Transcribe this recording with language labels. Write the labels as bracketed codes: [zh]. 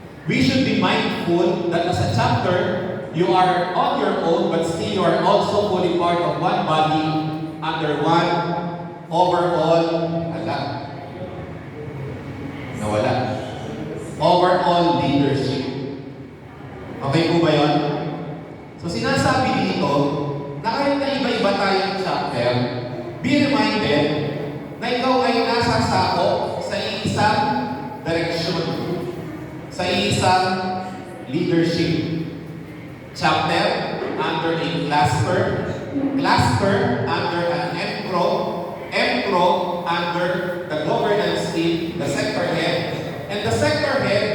[en] We should be mindful that as a chapter, you are on your own, but still you are also fully part of one body under one overall nawala. Overall leadership. [tl] Okay po ba yun? So sinasabi dito, na kahit na iba-iba tayong chapter, [en] be reminded [tl] na ikaw ay nasasako sa isang direksyon, sa isang leadership. [en] Chapter under a cluster, cluster under an empro, empro under the governance team, the sector head, and the sector